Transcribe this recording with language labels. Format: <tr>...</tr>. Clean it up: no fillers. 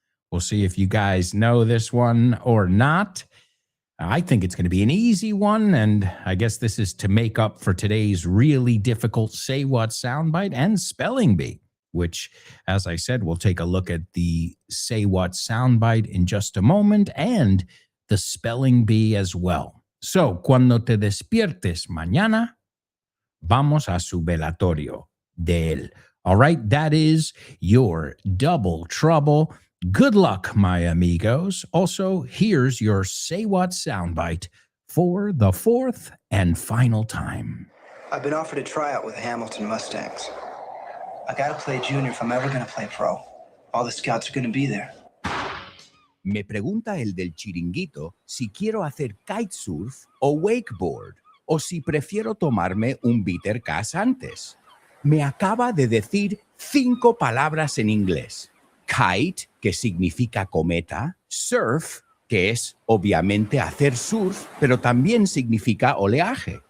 <en>We'll see if you guys know this one or not. I think it's going to be an easy one, and I guess this is to make up for today's really difficult Say What soundbite and spelling bee, which, as I said, we'll take a look at the Say What soundbite in just a moment and the spelling bee as well.</en> <es>So, cuando te despiertes mañana, vamos a su velatorio de él.</es> <en>All right, that is your Double Trouble. Good luck, my amigos. Also, here's your Say What soundbite for the fourth and final time. I've been offered a tryout with the Hamilton Mustangs. I gotta play junior if I'm ever gonna play pro. All the scouts are gonna be there.</en> <es>Me pregunta el del chiringuito si quiero hacer kitesurf o wakeboard, o si prefiero tomarme un bitter cass antes. Me acaba de decir 5 palabras en inglés. Kite, que significa cometa. Surf, que es obviamente hacer surf, pero también significa oleaje.</es>